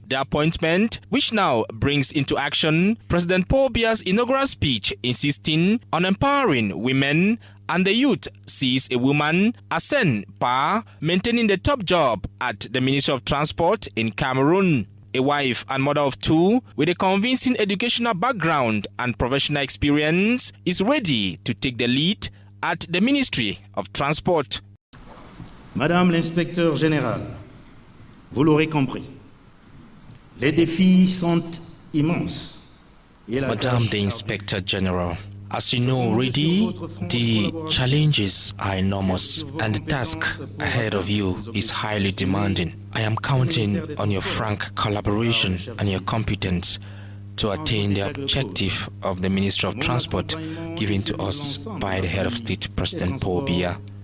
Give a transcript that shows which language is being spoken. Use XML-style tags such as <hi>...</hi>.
<en>The appointment, which now brings into action President Paul Biya's inaugural speech insisting on empowering women and the youth, sees a woman ascend par maintaining the top job at the Ministry of Transport in Cameroon. A wife and mother of two with a convincing educational background and professional experience is ready to take the lead at the Ministry of Transport.</en> <fr>Madame l'inspecteur général, vous l'aurez compris, les défis sont immenses.</fr> <en>Madame the Inspector General, as you know already, the challenges are enormous and the task ahead of you is highly demanding. I am counting on your frank collaboration and your competence to attain the objective of the Ministry of Transport given to us by the Head of State, President Paul Biya.</en>